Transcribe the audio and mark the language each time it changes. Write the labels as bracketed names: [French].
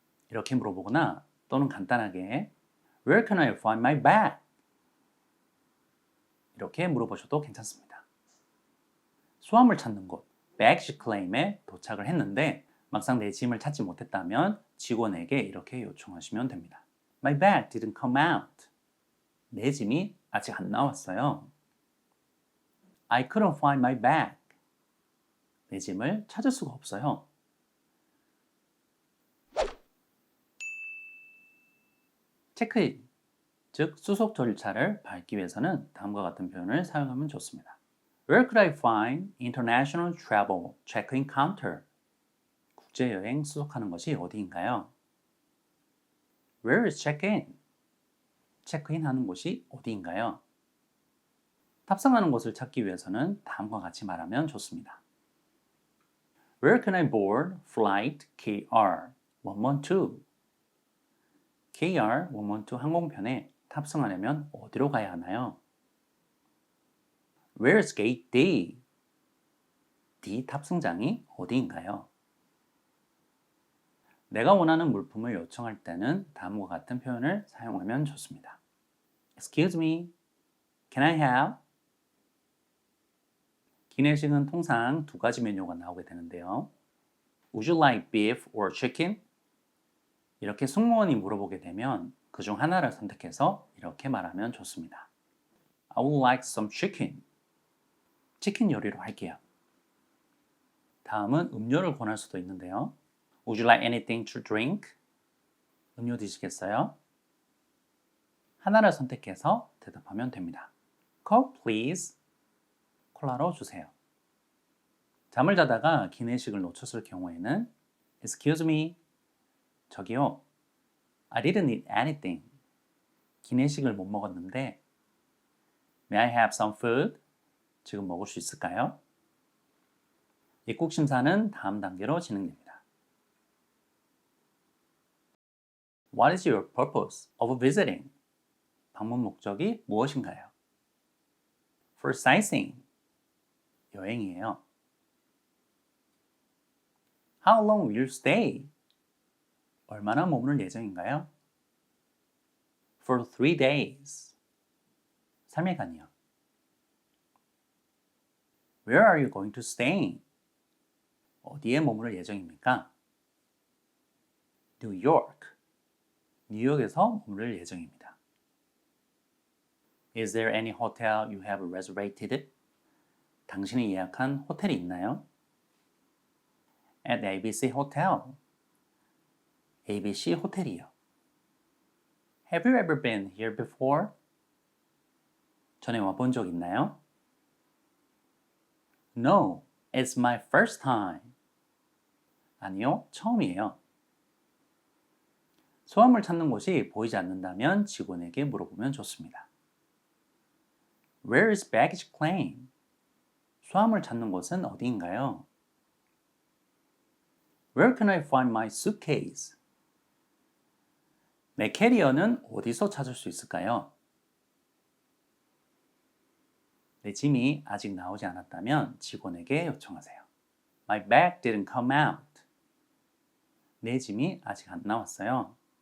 [Korean] 이렇게 물어보거나 또는 간단하게 [English] Where can I find my bag? [Korean] 이렇게 물어보셔도 괜찮습니다. 수화물 찾는 곳, baggage claim에 도착을 했는데 막상 내 짐을 찾지 못했다면 직원에게 이렇게 요청하시면 됩니다. [English] My bag didn't come out. [Korean] 내 짐이 아직 안 나왔어요. [English] I couldn't find my bag. [Korean] 내 짐을 찾을 수가 없어요. 체크인, 즉 수속 절차를 밟기 위해서는 다음과 같은 표현을 사용하면 좋습니다. [English] Where could I find international travel check-in counter? [Korean] 국제여행 수속하는 것이 어디인가요? [English] Where is check-in? [Korean] 체크인 하는 곳이 어디인가요? 탑승하는 곳을 찾기 위해서는 다음과 같이 말하면 좋습니다. [English] Where can I board flight KR 112? [Korean] KR112 항공편에 탑승하려면 어디로 가야 하나요? [English] Where's gate D? [Korean] D 탑승장이 어디인가요? 내가 원하는 물품을 요청할 때는 다음과 같은 표현을 사용하면 좋습니다. [English] Excuse me, can I have? [Korean] 기내식은 통상 두 가지 메뉴가 나오게 되는데요. [English] Would you like beef or chicken? [Korean] 이렇게 승무원이 물어보게 되면 그중 하나를 선택해서 이렇게 말하면 좋습니다. [English] I would like some chicken. [Korean] 치킨 요리로 할게요. 다음은 음료를 권할 수도 있는데요. [English] Would you like anything to drink? [Korean] 음료 드시겠어요? 하나를 선택해서 대답하면 됩니다. [English] Coke please. [Korean] 콜라로 주세요. 잠을 자다가 기내식을 놓쳤을 경우에는 [English] Excuse me. [Korean] 저기요. [English] I didn't eat anything. [Korean] 기내식을 못 먹었는데 [English] May I have some food? [Korean] 지금 먹을 수 있을까요? 입국 심사는 다음 단계로 진행됩니다. [English] What is your purpose of visiting? [Korean] 방문 목적이 무엇인가요? [English] For sightseeing. [Korean] 여행이에요. [English] How long will you stay? [Korean] 얼마나 머무를 예정인가요? [English] For 3 days. [Korean] 3일간이요. [English] Where are you going to stay? [Korean] 어디에 머무를 예정입니까? [English] New York. [Korean] 뉴욕에서 머무를 예정입니다. [English] Is there any hotel you have reserved? [Korean] 당신이 예약한 호텔이 있나요? [English] At ABC Hotel. [Korean] ABC 호텔이요. [English] Have you ever been here before? [Korean] 전에 와본 적 있나요? [English] No, it's my first time. [Korean] 아니요, 처음이에요. 소화물 찾는 곳이 보이지 않는다면 직원에게 물어보면 좋습니다. [English] Where is baggage claim? [Korean] 소화물 찾는 곳은 어디인가요? [English] Where can I find my suitcase? [Korean] 내 캐리어는 어디서 찾을 수 있을까요? 내 짐이 아직 나오지 않았다면 직원에게 요청하세요. [English] My bag didn't come out. [Korean] 내 짐이 아직 안 나왔어요.